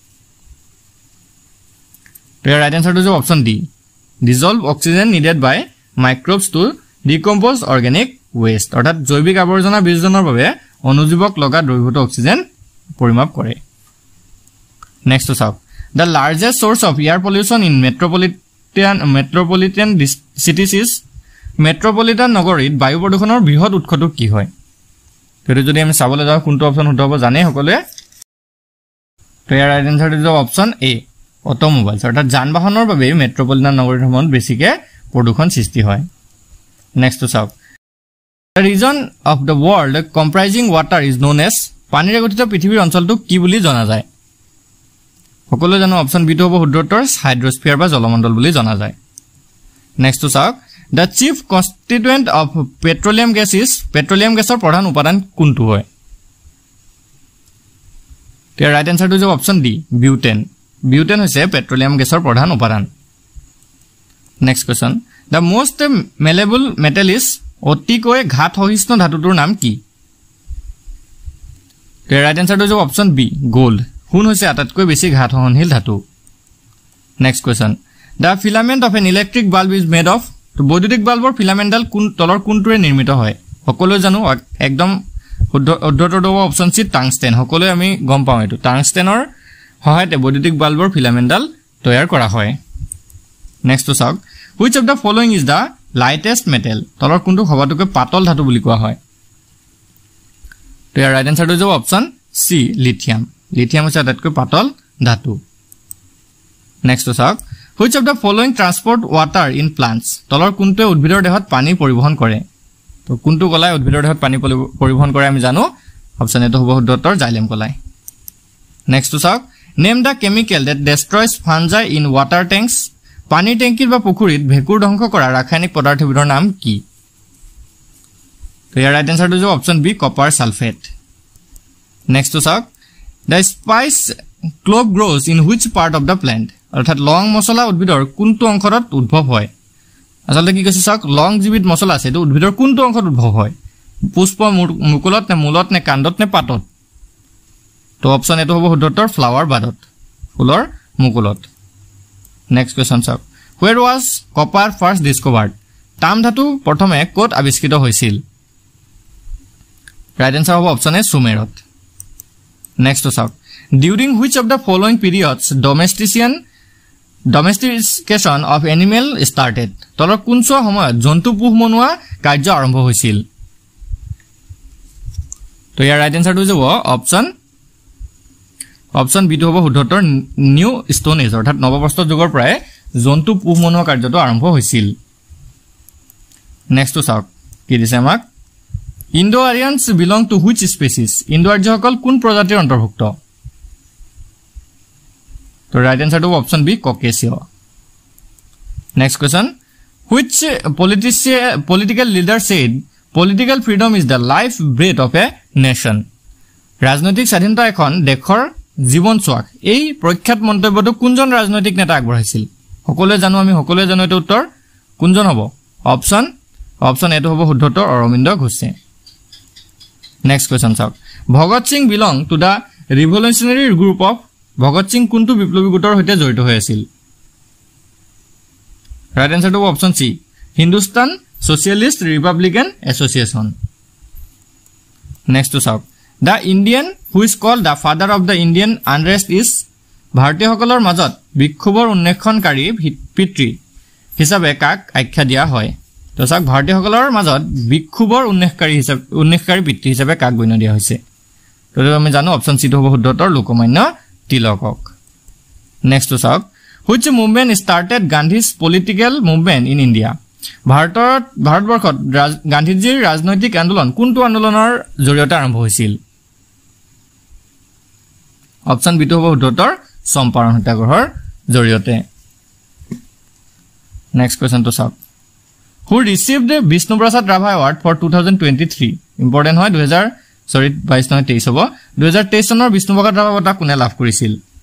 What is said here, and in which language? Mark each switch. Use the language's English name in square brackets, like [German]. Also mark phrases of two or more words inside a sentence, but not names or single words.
[English] ইয়াৰ right answer to option D dissolved oxygen needed by microbes to decompose organic waste [Assamese] অৰ্থাৎ জৈৱিক আৱৰ্জনা বীজজনৰ বাবে অনুজীৱক লগা দ্ৰৱীভূত অক্সিজেন পৰিমাপ কৰে [English] নেক্সট to saw the largest source of air pollution in metropolitan cities is [Assamese] মেট্ৰপলিটান নগৰীত বায়ু প্ৰদূষণৰ বৃহৎ উৎসটো কি হয় তেৰে যদি আমি চাবলৈ যাওঁ কোনটো অপচন শুদ্ধ হ'ব জানে সকলোৱে তো ইয়াৰ [English] right answer to option A automobiles [Assamese] অৰ্থাৎ যান বাহনৰ বাবে মেট্ৰপলিটান নগৰীসমূহত বেছিকে প্ৰদূষণ সৃষ্টি হয় নেক্সট [English] to saw the region of the world comprising water is known as [Assamese] পানীৰে গঠিত পৃথিৱীৰ অঞ্চলটো কি বুলি জনা যায় সকলো জানো অপশন বি টো হ'ব শুদ্ধ উত্তৰ হাইড্ৰস্ফিয়াৰ বা জলমণ্ডল বুলি জনা যায় নেক্সট চাওক [English] the chief constituent of petroleum gas is petroleum gas [Assamese] ৰ প্ৰধান উপাদান কোনটো হয় [English] the right answer to is option D butane butane [Assamese] হৈছে [English] petroleum gas [Assamese] ৰ প্ৰধান উপাদান [English] next question the most malleable metal is [Assamese] অতিকৈ ঘাত সহিষ্ণু ধাতুটোৰ নাম কি [English] the right answer to is option B gold [Assamese] সোণ হৈছে আটাইতকৈ বেছি ঘাত সহনশীল ধাতু [English] next question the filament of an electric bulb is made of [Assamese] তো বৈদ্যুতিক বাল্বৰ ফিলামেন্টাল কোন তলৰ কোনটোৰে নিৰ্মিত হয় সকলো জানো একদম উদ্ধতৰ [English] option C [Assamese] টাংস্টেন সকলো আমি গম পাওঁ এটো টাংস্টেনৰ সহায়তে বৈদ্যুতিক বাল্বৰ ফিলামেন্টাল তৈয়াৰ কৰা হয় [English] next to [Assamese] চাওক [English] which of the following is the lightest metal [Assamese] তলৰ কোনটো সবাতোকৈ পাতল ধাতু বুলি কোৱা হয় তো ইয়াৰ [English] right answer [Assamese] হৈ যাব [English] option C [Assamese] লিথিয়াম লিথিয়াম হৈছে আটাইতকৈ পাতল ধাতু [English] next to [Assamese] চাওক [English] which of the following transport water in plants [Assamese] তলৰ কোনটো উদ্ভিদৰ দেহত পানী পৰিবহন কৰে তো কোনটো কলাই উদ্ভিদৰ দেহত পানী পৰিবহন কৰে আমি জানো অপচন এটো হ'ব শুদ্ধ উত্তৰ জাইলেম কলাই [English] next to [Assamese] চাওক [English] name the chemical that destroys fungi in water tanks [Assamese] পানীৰ টেংকিৰ বা পুখুৰীত ভেকুৰ ধ্বংস কৰা ৰাসায়নিক পদাৰ্থবিধৰ নাম কি তো ইয়াৰ [English] right answer হৈছে option B copper sulphate next to চাওক the spice clove grows in which part of the plant [Assamese] অৰ্থাৎ লং মছলা উদ্ভিদৰ কোনটো অংশত উদ্ভৱ হয় আসলে কি কৈছে চাওক লং জীবিত মছলা আছে তো উদ্ভিদৰ কোনটো অংশত উদ্ভৱ হয় পুষ্প মুকুলত নে মূলত নে কাণ্ডত নে পাতত তো অপচন এটো হ'ব শুদ্ধ উত্তৰ [English] flower bud [Assamese] ফুলৰ মুকুলত [English] next question [Assamese] চাওক [English] where was copper first discovered [Assamese] তাম ধাতু প্ৰথমে ক'ত আৱিষ্কৃত হৈছিল [English] right answer [Assamese] হ'ব [English] option A [Assamese] সুমেৰত নেক্সট চাওক [English] during which of the following periods domestication of animal started [Assamese] তলৰ কোনটো সময়ত জন্তু পুহ মনোৱা কাৰ্য আৰম্ভ হৈছিল তো ইয়াৰ [English] right answer [Assamese] হৈ যাব [English] option B [Assamese] টো হ'ব শুদ্ধ উত্তৰ [English] new stone age [Assamese] অৰ্থাৎ নৱপ্ৰস্তৰ যুগৰ পৰাই জন্তু পুহ মনোৱা কাৰ্যটো আৰম্ভ হৈছিল নেক্সট চাওক কি দিছে আমাক [English] Indo Aryans belong to which species [Assamese] ইণ্ডো আৰ্যসকল কোন প্ৰজাতিৰ অন্তৰ্ভুক্ত [English] তো right answer to option B Caucasia next question which political leader said political freedom is the life breath of a nation [Assamese] ৰাজনৈতিক স্বাধীনতা এখন দেশৰ জীৱন চোৱাক এই প্ৰখ্যাত মন্তব্যটো কোনজন ৰাজনৈতিক নেতা আগবঢ়াইছিল সকলোৱে জানো আমি সকলোৱে জানো এটা উত্তৰ কোনজন হ'ব অপচন এটো হ'ব শুদ্ধ উত্তৰ অৰবিন্দ ঘোষে [English] next question [Assamese] চাওক ভগত সিং [English] belong to the revolutionary group of [Assamese] ভগত সিং কোনটো বিপ্লবী গোটৰ সৈতে জড়িত হৈ আছিল [English] right answer to option C Hindustan Socialist Republican Association next to চাওক the Indian who is called the father of the Indian unrest is [Assamese] ভাৰতীয়সকলৰ মাজত বিক্ষোভৰ উন্নেষণকাৰী পিতৃ হিচাপে কাক আখ্যা দিয়া হয় তো চাওক ভাৰতীয়সকলৰ মাজত বিক্ষোভৰ উন্নেষকাৰী পিতৃ হিচাপে কাক গণ্য দিয়া হৈছে তো আমি জানো [English] option C [Assamese] টো হ'ব শুদ্ধ উত্তৰ লোকমান্য তিলকক [English] next to [Assamese] চাওক [English] which movement started Gandhi's political movement in India [Assamese] ভাৰতবৰ্ষত গান্ধীজীৰ ৰাজনৈতিক আন্দোলন কোনটো আন্দোলনৰ জৰিয়তে আৰম্ভ হৈছিল [English] option B [Assamese] টো হ'ব শুদ্ধ উত্তৰ চম্পাৰণ সত্যাগ্ৰহৰ জৰিয়তে [English] next question to [Assamese] চাওক [English] who received the Vishnu Prasad Rava Award for 2023 [Assamese] ইম্পৰ্টেন্ট হয় 22 নহয় 23 হ'ব 2023 চনৰ বিষ্ণু প্ৰসাদ ৰাভা বঁটা কোনে লাভ কৰিছিল